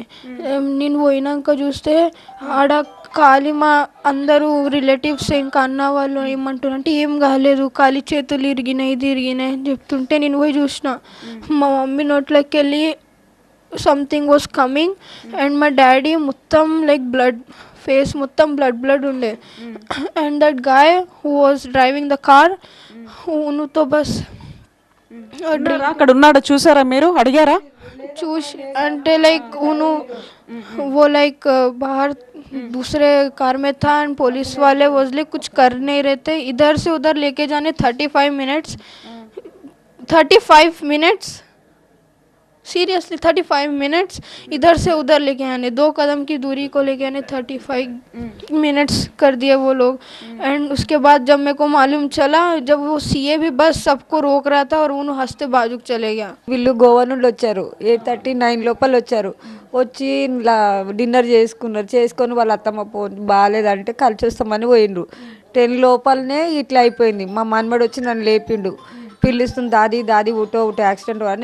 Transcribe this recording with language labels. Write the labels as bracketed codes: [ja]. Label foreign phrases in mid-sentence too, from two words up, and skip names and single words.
[te] నేను పోయినాక చూస్తే ఆడ ఖాళీ మా అందరూ రిలేటివ్స్ ఇంకా అన్న వాళ్ళు ఏమంటున్నారంటే ఏం కాలేదు, ఖాళీ చేతులు ఇరిగినాయి అని చెప్తుంటే నేను పోయి చూసిన. మా మమ్మీ నోట్లోకి వెళ్ళి [en] something was coming and [te] మా డాడీ మొత్తం [en] like blood face [te] మొత్తం బ్లడ్ ఉండే. [en] and that guy who was driving the car [hi] तो बस [te] అక్కడ ఉన్నాడు. చూసారా మీరు? అడిగారా? చూసి అంటే [hi] లైక్ वो लाइक बाहर दूसरे कार में था एंड पुलिस वाले वजले कुछ कर नहीं रहे थे. इधर से उधर लेके जाने 35 मिनट्स सीरियसली 35 मिनट्स इधर से उधर लेके आने, 2 कदम की दूरी को लेके आने 35 मिनट्स कर दिए वो लोग. एंड उसके बाद जब मेरे को मालूम चला, जब वो सीए भी बस सबको रोक रहा था और उन्होंने हंसते बाजूक चले गया. [te] వీళ్ళు గోవా నుండి వచ్చారు. 8:39 లోపల వచ్చారు. వచ్చి డిన్నర్ చేసుకొని వాళ్ళ అత్తమ్మ బాగాలేదంటే కలిసి వస్తామని పోయిండ్రు. 10 లోపలనే ఇట్లా అయిపోయింది. మా మనమడు వచ్చి నన్ను లేపిండు, పిలుస్తుంది [hi] दादी उठो [te] యాక్సిడెంట్ అని.